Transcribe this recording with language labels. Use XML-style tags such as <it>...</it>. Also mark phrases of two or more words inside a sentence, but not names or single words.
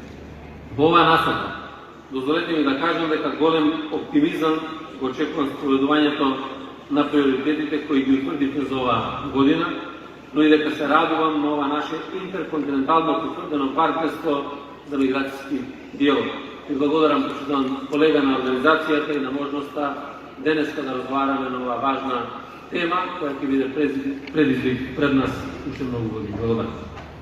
<mk>Во оваа насока, дозволете ми да кажам дека голем оптимизам го очекувам спроведувањето на приоритетите кои ги утврдивме за оваа година, но и дека се радувам на ова наше интерконтинентално потврдено партнерство за миграцијски диалог. И благодарам почитан колега на организацијата и на можноста денеска да разговараме на оваа важна</mk> <sr>tema koja će biti predizvih pred nas ušte mnogo godina. Hvala vam.</sr>